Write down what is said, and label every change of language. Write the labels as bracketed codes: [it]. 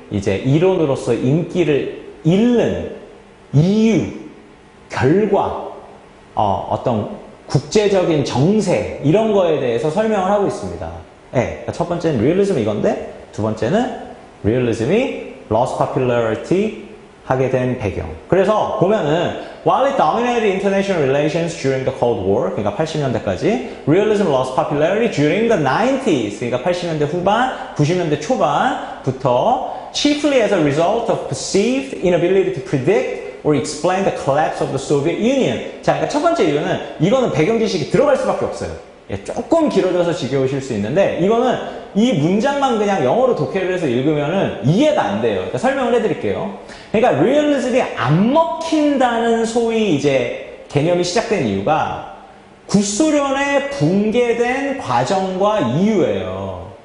[ko] 이제 이론으로서 인기를 잃는 이유, 결과, 어떤 국제적인 정세 이런 거에 대해서 설명을 하고 있습니다. 네, 그러니까 첫 번째는 리얼리즘 이건데 두 번째는 리얼리즘이 [en] lost popularity [ko] 하게 된 배경. 그래서 보면은 [en] while it dominated international relations during the Cold War, [ko] 그러니까 80년대까지, [en] realism lost popularity during the 90s, [ko] 그러니까 80년대 후반, 90년대 초반부터 [en] chiefly as a result of perceived inability to predict or explain the collapse of the Soviet Union. [ko] 자, 그러니까 첫 번째 이유는 이거는 배경 지식이 들어갈 수밖에 없어요. 예, 조금 길어져서 지겨우실 수 있는데 이거는 이 문장만 그냥 영어로 독해를 해서 읽으면은 이해가 안 돼요. 그러니까 설명을 해드릴게요. 그러니까 리얼리즘이 안 먹힌다는 소위 이제 개념이 시작된 이유가 구소련의 붕괴된 과정과 이유예요.